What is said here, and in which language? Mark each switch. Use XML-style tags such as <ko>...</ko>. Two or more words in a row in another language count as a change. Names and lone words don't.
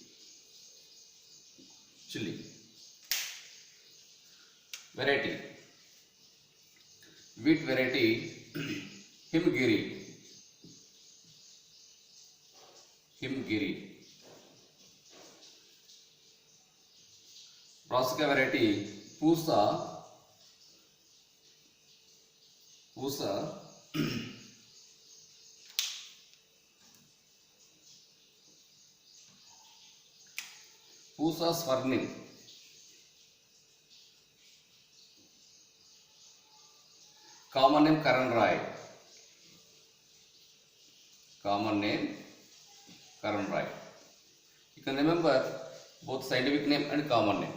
<en>Variety, wheat variety, himgiri, brassica variety, pusa, Pusa swarnim, common name Karanrai, You can remember both scientific name and common name.</en>